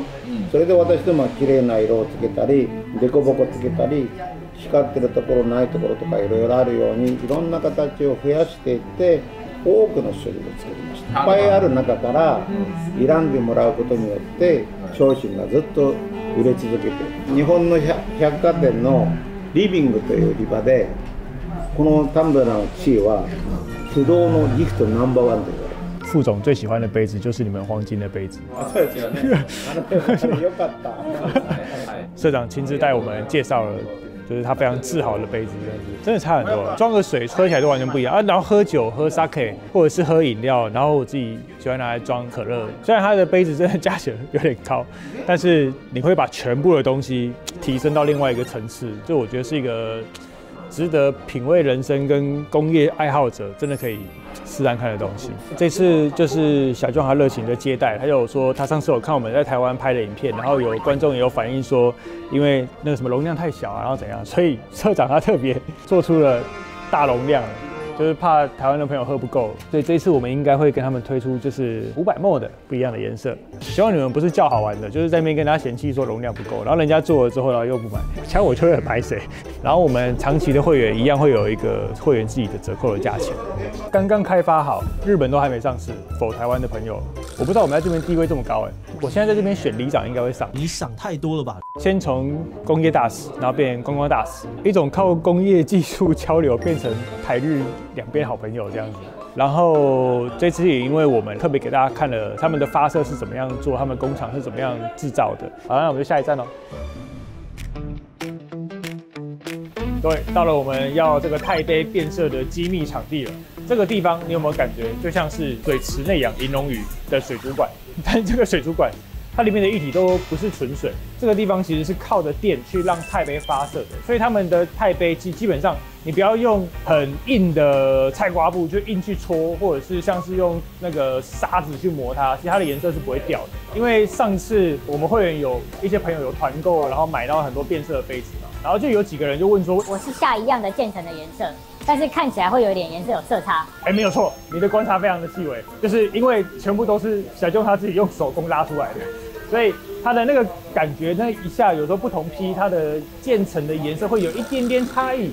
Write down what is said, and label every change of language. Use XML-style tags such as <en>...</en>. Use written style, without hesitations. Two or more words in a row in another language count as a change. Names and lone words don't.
<ja>それで私どもは綺麗な色をつけたりデコボコつけたり光ってるところないところとかいろいろあるようにいろんな形を増やしていって多くの種類を作りました。いっぱいある中から選んでもらうことによって商品がずっと売れ続けて、日本の百貨店のリビングという売り場でこのタンブラーの地位は不動のギフトナンバーワンと言われます。</ja> <zh>副總最喜歡的杯子就是你們黃金的杯子。</zh> <ja>そうですよね。よかった。</ja> <zh>社長親自帶我們介紹了。就是他非常自豪的杯子，這樣子真的差很多，裝個水喝起來都完全不一樣啊。然後喝酒喝 sake 或者是喝飲料，然後我自己喜歡拿來裝可樂。雖然它的杯子真的價錢有點高，但是你會把全部的東西提升到另外一個層次，就我覺得是一個值得品味人生跟工業愛好者真的可以試試看的東西。這次就是小壯他熱情的接待，他有說他上次有看我們在台灣拍的影片，然後有觀眾也有反映說，因為那個什麼容量太小啊，然後怎樣，所以社長他特別做出了大容量， 就是怕台灣的朋友喝不夠，所以這一次我們應該會跟他們推出就是500ml的不一樣的顏色。希望你們不是叫好玩的，就是在那邊跟大家嫌棄說容量不夠，然後人家做了之後然後又不買，像我就會很拍謝。然後我們長期的會員一樣會有一個會員自己的折扣的價錢，剛剛開發好，日本都還沒上市。否台灣的朋友，我不知道我們在這邊地位這麼高哎，我現在在這邊選里長應該會上。你想太多了吧？先從工業大使，然後變觀光大使，一種靠工業技術交流变成台日两边好朋友這樣子。然後這次也因為我們特別給大家看了他們的發射是怎麼樣做，他們工厂是怎麼樣製造的。好，那我們就下一站嘍。对，到了我們要這個鈦杯變色的機密場地了。這個地方你有沒有感覺就像是水池內養銀龍魚的水族館？但這個水族館它裡面的液體都不是純水，這個地方其實是靠着電去讓鈦杯發射的，所以他們的鈦杯基本上你不要用很硬的菜瓜布就硬去搓，或者是像是用那個沙子去磨它，其實它的顏色是不會掉的。因為上次我们會員有一些朋友有團購，然後買到很多變色的杯子嘛，然後就有幾個人就問說，我是下一樣的漸層的顏色，但是看起來會有一點顏色有色差。哎，沒有錯，你的觀察非常的細微，就是因為全部都是小舅他自己用手工拉出來的。所以它的那個感覺，那一下有時候不同批，它的漸層的顏色會有一點點差異。</zh>